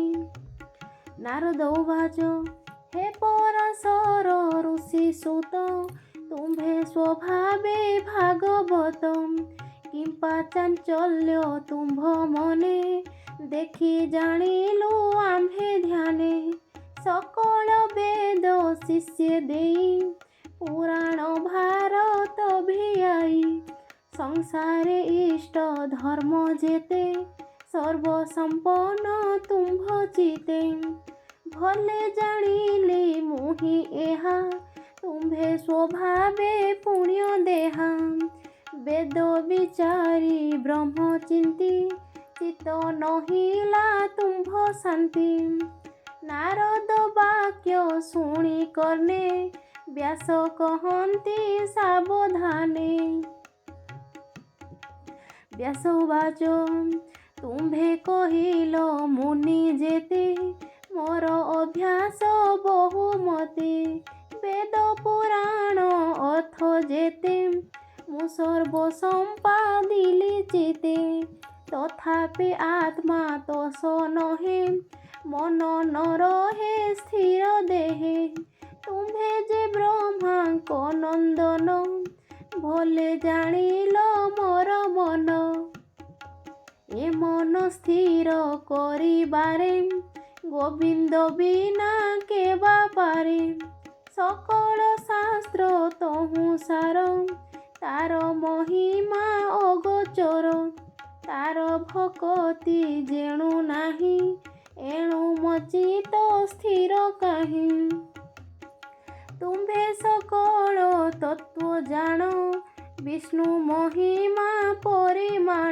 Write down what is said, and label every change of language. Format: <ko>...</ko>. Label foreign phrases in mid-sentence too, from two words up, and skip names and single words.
<or>ନାରଦ ଉବାଚ ହେ ପରାଶର ଋଷି ସୁତ ତୁମ୍ଭେ ସ୍ୱଭାବେ ଭାଗବତ। କିମ୍ପା ଚାଞ୍ଚଲ୍ୟ ତୁମ୍ଭ ମନେ ଦେଖି ଜାଣିଲୁ ଆମ୍ଭେ ଧ୍ୟାନେ। ସକଳ ବେଦ ଶିଷ୍ୟ ଦେଇ ପୁରାଣ ଭାରତ ଭିଆଇ। ସଂସାରେ ଇଷ୍ଟ ଧର୍ମ ଯେତେ ସର୍ବ ସମ୍ପନ୍ନ ତୁମ୍ଭ ଚିତେ। ଭଲେ ଜାଣିଲି ମୁହିଁ ଏହା ତୁମ୍ଭେ ସ୍ୱଭାବେ ପୁଣ୍ୟ ଦେହା। ବେଦ ବିଚାରି ବ୍ରହ୍ମ ଚିନ୍ତି ଚିତ୍ତ ନହିଲା ତୁମ୍ଭ ଶାନ୍ତି। ନାରଦ ବାକ୍ୟ ଶୁଣି କର୍ଣ୍ଣେ ବ୍ୟାସ କହନ୍ତି ସାବଧାନେ। ବ୍ୟାସ ଉବାଚ ତୁମ୍ଭେ କହିଲ ମୁନି ଯେତେ ମୋର ଅଭ୍ୟାସ ବହୁମତେ। ବେଦ ପୁରାଣ ଅର୍ଥ ଯେତେ ମୁଁ ସର୍ବ ସମ୍ପାଦିଲି ଚିତେ। ତଥାପି ଆତ୍ମା ତୋଷ ନୋହେ ମନ ନ ରହେ ସ୍ଥିର ଦେହେ। ତୁମ୍ଭେ ଯେ ବ୍ରହ୍ମାଙ୍କ ନନ୍ଦନ ଭଲେ ଜାଣିଲ ମୋର ମନ। ଏ ମନ ସ୍ଥିର କରିବାରେ ଗୋବିନ୍ଦ ବିନା କେବା ପାରେ। ସକଳ ଶାସ୍ତ୍ର ତହୁଁ ସାର ତାର ମହିମା ଅଗୋଚର। ତାର ଭକ୍ତି ଯେଣୁ ନାହିଁ ଏଣୁ ମୋଚିତ୍ତ ସ୍ଥିର କାହିଁ। ତୁମ୍ଭେ ସକଳ ତତ୍ତ୍ୱ ଜାଣ ବିଷ୍ଣୁ ମହିମା ପରିମାଣ।</or>